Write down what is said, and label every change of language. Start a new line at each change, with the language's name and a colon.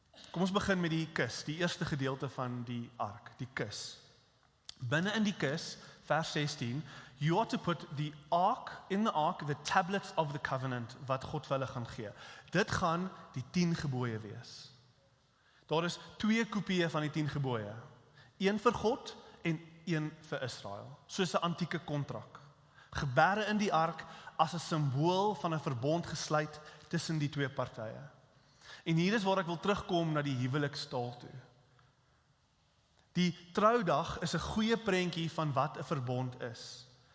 Afrikaans: Kom ons begin met die kus, die eerste gedeelte van die ark, die kus. Binne in die kus, vers 16,
English: you are to put the ark, the tablets of the covenant,
Afrikaans: wat God vir hulle gaan gee. Dit gaan die 10 gebooie wees. Daar is 2 kopieë van die 10 gebooie. Een vir God en een vir Israel. Soos 'n antieke kontrak. Geberre in die ark as 'n simbool van 'n verbond gesluit tussen die 2 partye. En hier is waar ek wil terugkom na die huwelikstaal toe. Die troudag is 'n goeie prentjie van wat 'n verbond is.